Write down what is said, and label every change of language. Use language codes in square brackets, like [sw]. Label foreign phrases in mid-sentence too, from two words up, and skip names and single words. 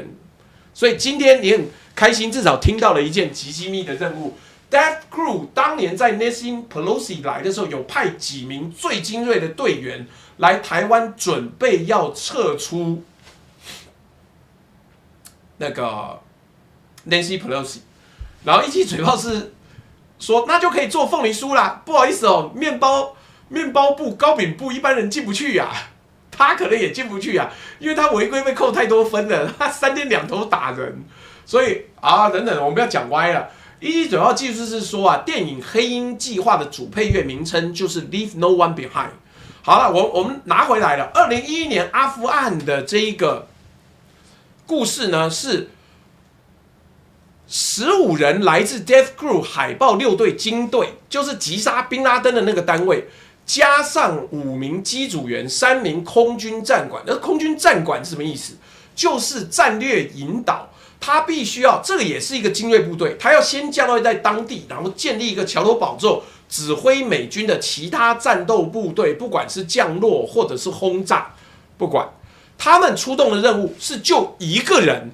[zh] 所以今天你很開心，至少聽到了一件極機密的任務。Death Group 當年在 Nancy Pelosi 來的時候，有派幾名最精銳的隊員來台灣，準備要撤出那個 Nancy Pelosi， 然後一起嘴炮是說，那就可以做鳳梨酥啦。不好意思哦，面包部、糕餅部一般人進不去呀，他可能也進不去呀，因為他違規被扣太多分了，他3天2頭打人，所以等等，我們不要講歪了。一起嘴炮技術是說啊，電影《黑鷹計劃》的主配樂名稱就是 Leave No One Behind。好了，我們拿回來了。2011年阿富汗的這一個故事呢是。15人來自 Death Group 海豹6隊精隊，就是擊殺賓拉登的那個單位，加上5名機組員、3名空軍戰管。那空軍戰管是什麼意思？就是戰略引導，他必須要，這個也是一個精銳部隊，他要先降落在當地，然後建立一個橋頭堡之後，指揮美軍的其他戰鬥部隊，不管是降落或者是轟炸，不管他們出動的任務是救一個人。